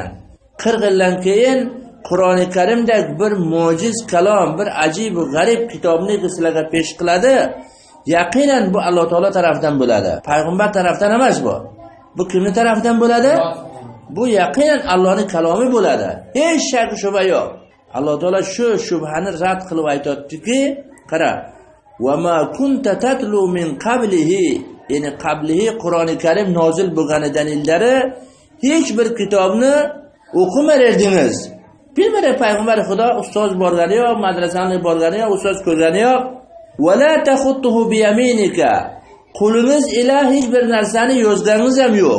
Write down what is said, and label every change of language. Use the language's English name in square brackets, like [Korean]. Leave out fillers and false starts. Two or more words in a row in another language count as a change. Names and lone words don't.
[Uzbek] 40 yildan keyin Qur'oni Karimdek bir mo'jiz kalom, bir ajib va g'arib kitobni sizlarga pesh qiladi. Yaqinan bu Alloh taolo tomonidan bo'ladi. Payg'ambar tomonidan emas bu. Bu kimning tomonidan bo'ladi? Bu yaqinan Allohning kalomi bo'ladi. Hech shak shubha yo'q. Alloh taolo shu shubhani rad qilib aytayotdiki, qara, [Arabic] va ma kunta tatlu min qablihi, [Uzbek] ya'ni qablihi Qur'oni Karim nozil bo'lganidan ilgari hech bir kitobni o'qimadingiz. Bilmadi payg'ambar Xudo ustoz borgani yo'q, madrasani borgani yo'q, ustoz ko'rgani yo'q. [Arabic] Va la taxuttuhu bi yaminika. [Uzbek] Qo'lingiz ila hech bir narsani yozganingiz ham yo'q.